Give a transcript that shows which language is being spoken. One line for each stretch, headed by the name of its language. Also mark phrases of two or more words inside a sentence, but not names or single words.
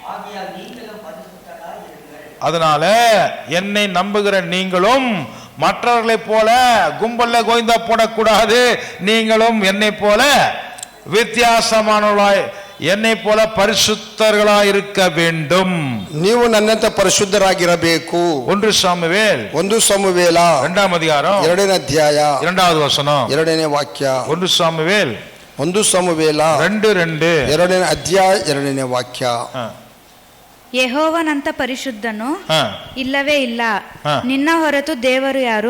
Tamil: அதனால என்னை நம்புகிற நீங்களும் மற்றவர்களைப் போல கும்பல்ல கோய்ந்தா போடக்கூடாது. நீங்களும் என்னை போல வித்தியாசமானவர்களாய், என்னை போல பரிசுத்தர்களாய் இருக்க வேண்டும்.
Kannada: ನೀವು ನನ್ನಂತೆ ಪರಿಶುದ್ಧರಾಗಿರಬೇಕು. 1 ಸಾಮುವೇಲ್ 2ನೇ ಅಧ್ಯಾಯ 2ನೇ ಅಧ್ಯಾಯ
Tamil: 2வது ವಚனம்
Kannada: 2ನೇ ವಾಕ್ಯ. 1 ಸಾಮುವೇಲ್ 2:2 2ನೇ ಅಧ್ಯಾಯ 2ನೇ ವಾಕ್ಯ. ಯೆಹೋವನಂತ ಪರಿಶುದ್ಧನು ಇಲ್ಲವೇ ಇಲ್ಲ, ನಿನ್ನ ಹೊರತು ದೇವರು ಯಾರು?